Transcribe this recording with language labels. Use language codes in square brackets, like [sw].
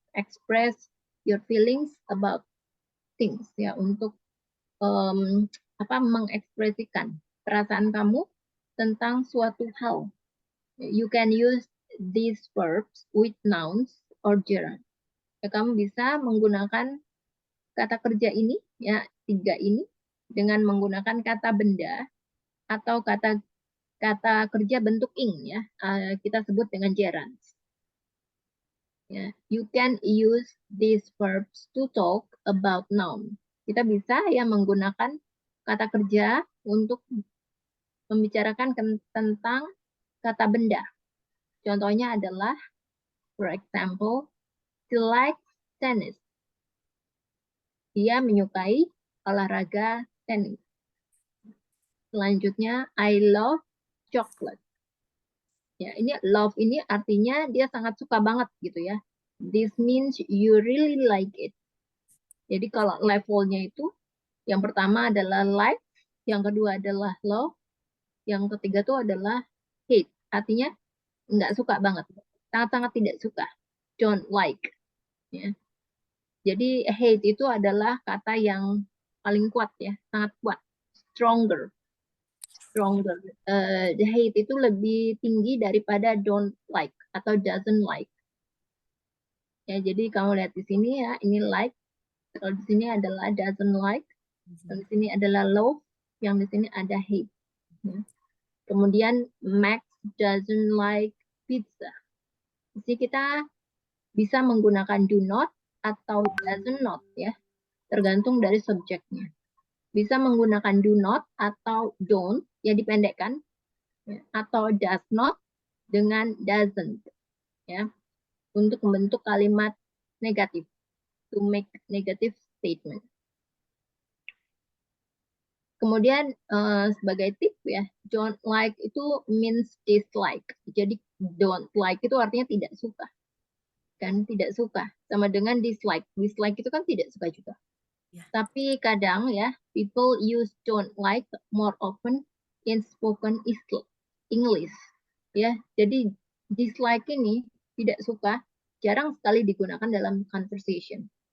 [en] Express your feelings about things. [id] Ya. Untuk mengekspresikan perasaan kamu tentang suatu hal. [en] You can use these verbs with nouns or gerund. [id] Ya, kamu bisa menggunakan kata kerja ini, ya 3 ini, dengan menggunakan kata benda atau kata kerja bentuk ing, ya kita sebut dengan gerunds. [en] Ya, you can use these verbs to talk about noun. [id] Kita bisa ya menggunakan kata kerja untuk membicarakan tentang kata benda. Contohnya adalah, [en] for example, she likes tennis. [id] Dia menyukai olahraga tenis. Selanjutnya, [en] I love chocolate. [id] Ya, ini love ini artinya dia sangat suka banget gitu ya. [en] This means you really like it. [id] Jadi kalau levelnya itu, yang pertama adalah like, yang kedua adalah love, yang ketiga itu adalah hate. Artinya nggak suka banget, sangat-sangat tidak suka. Don't like. Ya. Jadi hate itu adalah kata yang paling kuat ya, sangat kuat. [en] Stronger. The hate [id] itu lebih tinggi daripada [en] don't like atau doesn't like. [id] Ya, jadi kamu lihat di sini ya, ini like. Kalau di sini adalah doesn't like. Kalau di sini adalah love. Yang di sini ada hate. Ya. Kemudian [en] Max doesn't like pizza. [id] Di sini kita bisa menggunakan do not atau doesn't not ya, tergantung dari subjeknya. Bisa menggunakan do not atau don't yang dipendekkan ya, atau does not dengan doesn't ya, untuk membentuk kalimat negatif, [en] to make negative statement. [id] Kemudian sebagai [en] tip ya, don't like itu means dislike. [id] Jadi don't like itu artinya tidak suka. Kan tidak suka sama dengan dislike. Dislike itu kan tidak suka juga. Ya. Tapi kadang ya, [en] people use don't like more often in spoken English. [id] Ya, jadi dislike ini tidak suka jarang sekali digunakan dalam conversation.